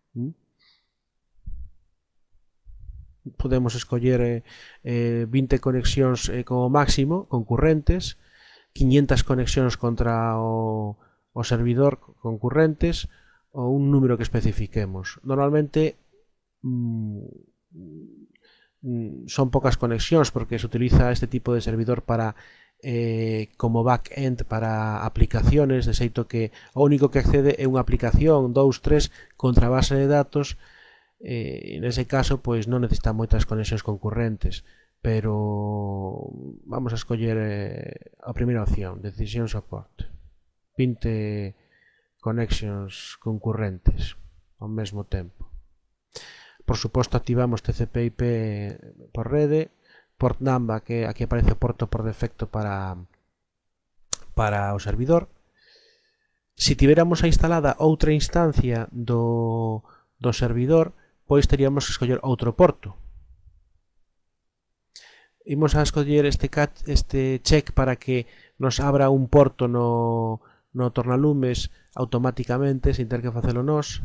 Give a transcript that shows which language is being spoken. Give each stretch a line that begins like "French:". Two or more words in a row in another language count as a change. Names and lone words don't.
Galician: Podemos escoller 20 conexións como máximo concurrentes, 500 conexións contra o servidor concurrentes ou un número que especifiquemos. Normalmente son pocas conexións porque se utiliza este tipo de servidor para como back-end para aplicaciones, de xeito que o único que accede é unha aplicación 2, 3 contra a base de datos. Nese caso pois non necesita moitas conexións concurrentes, pero vamos a escoller a primeira opción, Decision Support, 20 connections concurrentes ao mesmo tempo. Por suposto activamos TCP/IP por rede,
English: port number,
Galician: que aquí aparece o porto por defecto para o servidor. Se tiveramos instalada outra instancia do servidor, pois teríamos que escoller outro porto. Imos a escoller este check para que nos abra un porto no tornalumes automáticamente, sin ter que facelo nós.